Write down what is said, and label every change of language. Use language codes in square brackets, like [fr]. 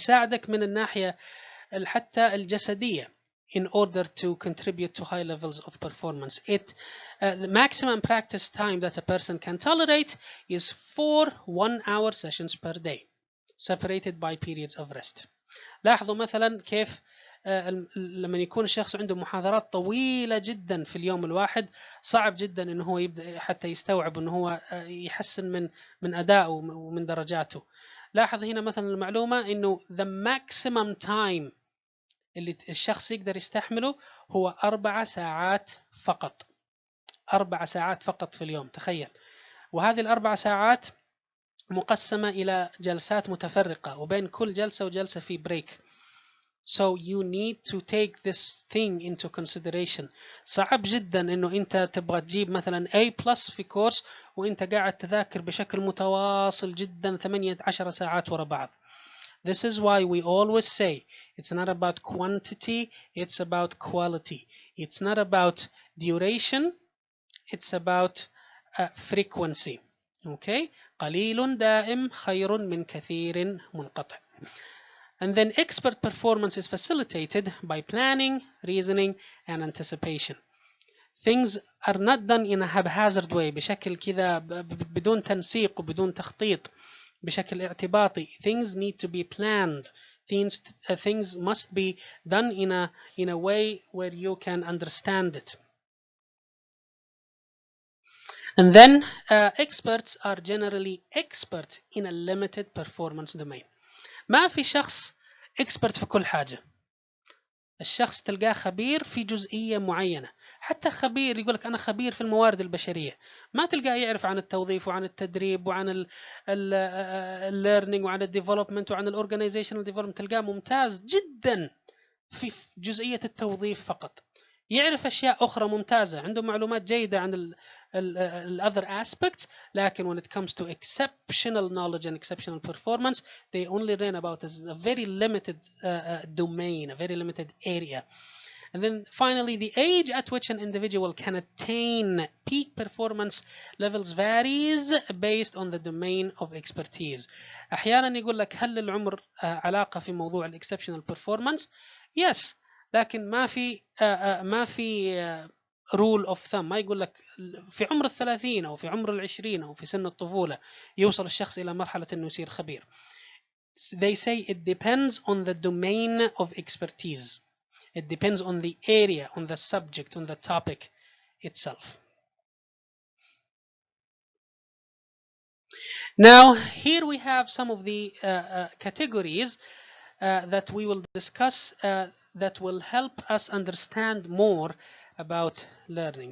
[ar] يساعدك من الناحية حتى الجسدية [en] in order to contribute to high levels of performance. The maximum practice time that a person can tolerate is 4 1-hour sessions per day, separated by periods of rest. [ar] لاحظوا مثلا كيف لما يكون الشخص عنده محاضرات طويلة جدا في اليوم الواحد صعب جدا انه هو يبدأ حتى يستوعب انه هو يحسن من أدائه ومن درجاته. لاحظ هنا مثلا المعلومة انه [en] the maximum time [ar] اللي الشخص يقدر يستحمله هو 4 ساعات فقط. 4 ساعات فقط في اليوم، تخيل. وهذه ال4 ساعات مقسمة إلى جلسات متفرقة وبين كل جلسة وجلسة في بريك. [en] So you need to take this thing into consideration. [ar] صعب جدا إنه أنت تبغى تجيب مثلا A+ في كورس وأنت قاعد تذاكر بشكل متواصل جدا 18 ساعات ورا بعض. [en] This is why we always say it's not about quantity, it's about quality. It's not about duration, it's about frequency. [ar] Okay, قليل دائم خير من كثير منقطع. [en] And then expert performance is facilitated by planning, reasoning, and anticipation. Things are not done in a haphazard way [ar] بشكل كذا بدون تنسيق وبدون تخطيط بشكل اعتباطي. [en] Things need to be planned. Things must be done in a way where you can understand it. And then experts are generally expert in a limited performance domain. [ar] ما في شخص expert في كل حاجة. الشخص تلقاه خبير في جزئية معينة. حتى خبير يقول لك أنا خبير في الموارد البشرية، ما تلقاه يعرف عن التوظيف وعن التدريب وعن الليرنينج وعن الديفلوبمنت وعن الاورجنايزيشنال ديفلوبمنت. تلقاه ممتاز جدا في جزئية التوظيف فقط. يعرف أشياء أخرى ممتازة، عنده معلومات جيدة عن [en] other aspects، لكن when it comes to exceptional knowledge and exceptional performance they only learn about a very limited domain, a very limited area. And then finally, the age at which an individual can attain peak performance levels varies based on the domain of expertise. [ar] أحيانا يقول لك هل العمر علاقة في موضوع [en] exceptional performance؟ Yes، [ar] لكن ما في [en] rule of thumb. [ar] ما يقول لك في عمر 30 أو في عمر 20 أو في سن الطفولة يوصل الشخص إلى مرحلة إنه يصير خبير. [en] They say it depends on the domain of expertise. It depends on the area, on the subject, on the topic itself. Now, here we have some of the categories that we will discuss that will help us understand more about learning.